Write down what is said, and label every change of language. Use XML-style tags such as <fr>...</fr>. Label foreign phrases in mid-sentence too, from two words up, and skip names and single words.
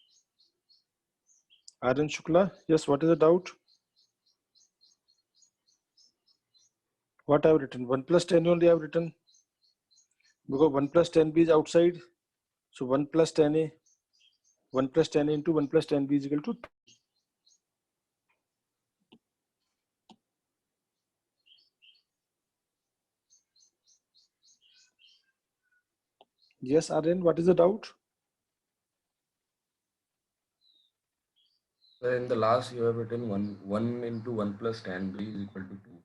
<en>Aryan Shukla, yes, what is the doubt? What I have written? 1 plus tan only I have written. Because 1 plus tan b is outside. So 1 plus tan a, 1 plus tan a into 1 plus tan b is equal to 2. Yes, Aryan, what is the doubt? Sir, in the last you have written 1 into 1 plus tan b is equal to 2.</en>